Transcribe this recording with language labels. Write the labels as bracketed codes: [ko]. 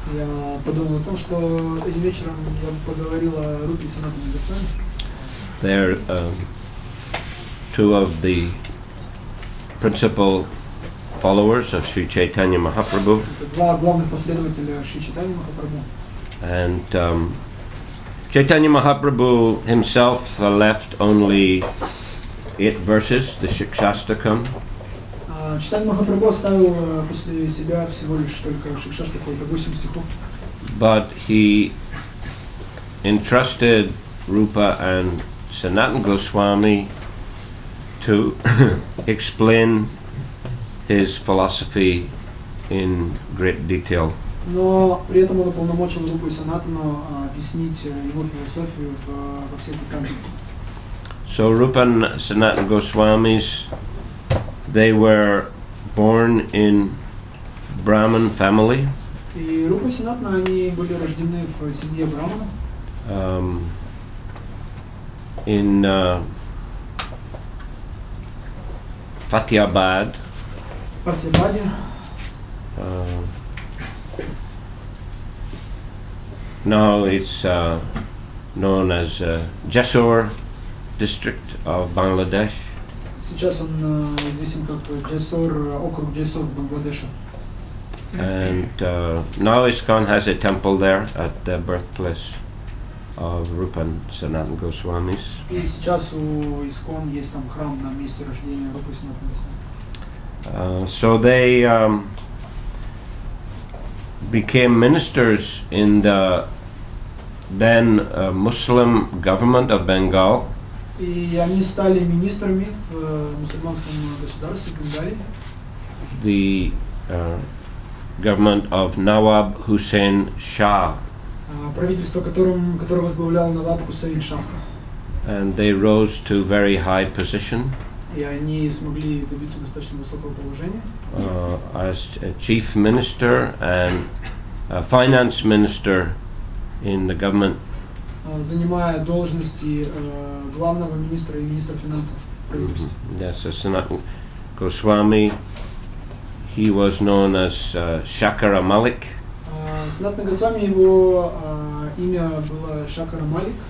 [ru] Я подумал о том, что этим вечером я поговорил о Рупе и Санатане Госвами. [en] They're two of the principal followers of Sri Chaitanya Mahaprabhu. [ru] Это два главных последователя Шри Чайтаньи Махапрабху. [en] And Chaitanya Mahaprabhu himself left only 8 verses, the Shikshastakam. [ru] Чайтанья Махапрабху оставил после себя всего лишь только Шикшаштаку, это 8 стихов. [en] But he entrusted Rupa and Sanatana Goswami to explain his philosophy in great detail. [ru] Но при этом он уполномочил Рупу и Санатану объяснить его философию во всех деталях. [en] So Rupa and Sanatana Goswamis, they were born in Brahmin family. [ru] И Рупа и Санатана, они были рождены в семье Брамана. [en] In Fatehbad. Fatehbad. Now it's known as Jessore district of Bangladesh. [ru] Сейчас он известен как Джессор, округ Джессор в Бангладеше. [en] And now ISKCON has a temple there at the birthplace of Rupa and Sanatana Goswamis. [ru] И сейчас у ISKCON есть там храм на месте рождения Рупы и Санатаны Госвами. [en] So they became ministers in the then Muslim government of Bengal. [ru] И они стали министрами в мусульманском государстве Бенгалии. [en] The government of Nawab Hussain Shah. [ru] Правительство, которое возглавлял Наваб Хусейн Шах. [en] And they rose to very high position. [ru] И они смогли добиться достаточно высокого положения. [en] As a chief minister and a finance minister in the government. [ru] Занимая должности главного министра и министра финансов в правительстве. [en] Yes, so Sanatana Goswami, he was known as Shakara Malik. [ru] Санатана Госвами, его имя было Шакара Малик.